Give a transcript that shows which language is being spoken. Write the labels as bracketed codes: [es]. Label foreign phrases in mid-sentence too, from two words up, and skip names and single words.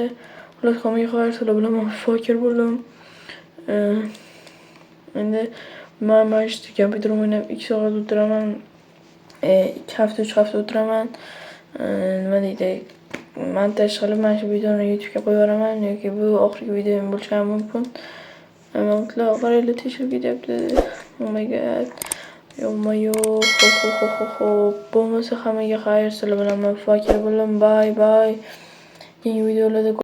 [uz] Xullas, hammaga xayr, sizlar bilan men fakir bo'ldim. Endi men shu kompyuterimni o'ynab 2 soat o'tiraman. 2 hafta, 3 hafta o'tiraman. Nima deydi? Montaj qilib mana shu videoni YouTube'ga qo'yib yuboraman yoki bu oxirgi videom bo'lishi ham mumkin. Mutlaq qaranglar, teshilib ketyapti. [en] Oh my god. [uz] Bo'lmasa hammaga xayr, sizlar bilan men fakir bo'ldim. Bye. Yangi videolarda